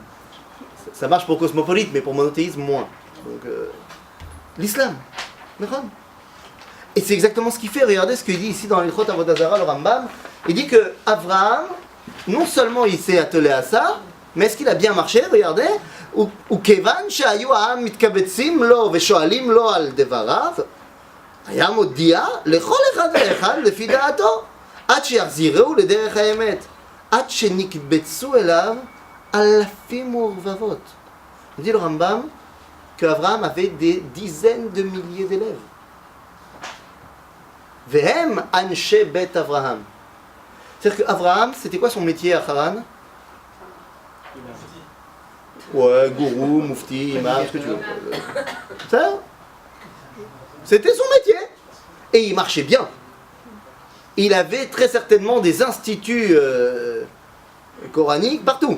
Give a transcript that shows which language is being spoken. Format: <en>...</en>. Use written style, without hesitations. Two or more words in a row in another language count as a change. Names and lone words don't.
<fr>Ça marche pour cosmopolite, mais pour monothéisme, moins. Donc, l'islam. D'accord. Et c'est exactement ce qu'il fait. Regardez ce qu'il dit ici dans l'Ilchot Avodah Zarah, le Rambam. Il dit que Abraham, non seulement il s'est attelé à ça, mais est-ce qu'il a bien marché? Regardez.</fr> <he>וכיוון שהיו העם מתקבצים לו ושואלים לו על דבריו, היה מודיע לכל אחד ואחד לפי דעתו, עד שיחזירו לדרך האמת, עד שנקבצו אליו אלפים ורבבות.</he> <fr>dit le Rambam qu'Abraham avait des dizaines de milliers d'élèves.</fr> <he>והם אנשי בית אברהם.</he> <fr>C'est-à-dire qu'Abraham, c'était quoi son métier à Haran? Ouais, gourou, moufti, imam, ce que tu veux. Ça, c'était son métier. Et il marchait bien. Il avait très certainement des instituts coraniques partout.</fr>